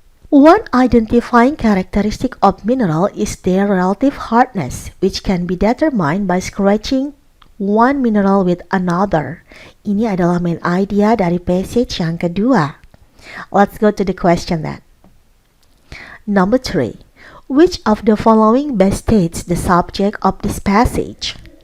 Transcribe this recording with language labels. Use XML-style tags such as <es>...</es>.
<en>One identifying characteristic of mineral is their relative hardness, which can be determined by scratching one mineral with another.</en> <id>Ini adalah main idea dari passage yang kedua.</id> <en>Let's go to the question then. Number 3. Which of the following best states the subject of this passage?</en>